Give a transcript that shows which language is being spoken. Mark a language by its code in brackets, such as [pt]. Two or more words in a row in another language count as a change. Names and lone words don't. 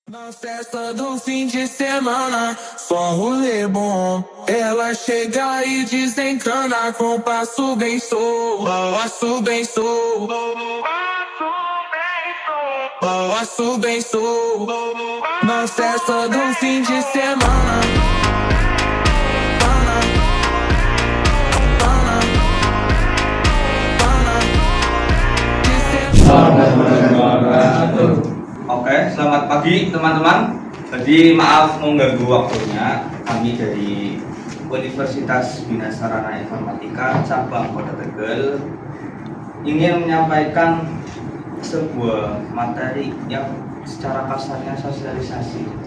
[pt] Na festa do fim de semana, só rolê bom. Ela chega e desencana com passo bem sou, passo bem sou, passo bem sou. Na festa do fim de semana. [id] Oke, selamat pagi teman-teman. Jadi maaf mengganggu waktunya. Kami dari Universitas Bina Sarana Informatika Cabang Kota Tegal ingin menyampaikan sebuah materi yang secara kasarnya sosialisasi.